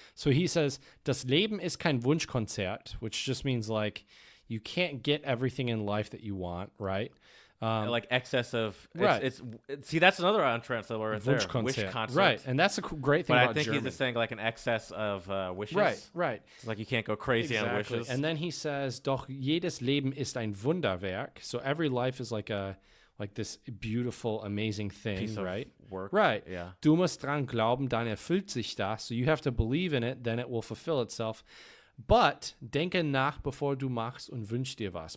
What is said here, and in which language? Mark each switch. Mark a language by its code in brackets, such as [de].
[en] So he says, [de] "Das Leben ist kein Wunschkonzert," [en] which just means like you can't get everything in life that you want, right? Like excess of see, that's another untranslatable right there. Wish concert. Right, and that's a great thing about German. But I think German. he's just saying like an excess of wishes. Right. It's like you can't go crazy on wishes. And then he says, [de] "Doch jedes Leben ist ein Wunderwerk." [en] So every life is like this beautiful, amazing thing, piece right? Of work. Right. Yeah. [de] Du musst dran glauben, dann erfüllt sich das. [en] So you have to believe in it, then it will fulfill itself. But [de] denke nach bevor du machst und wünsch dir was.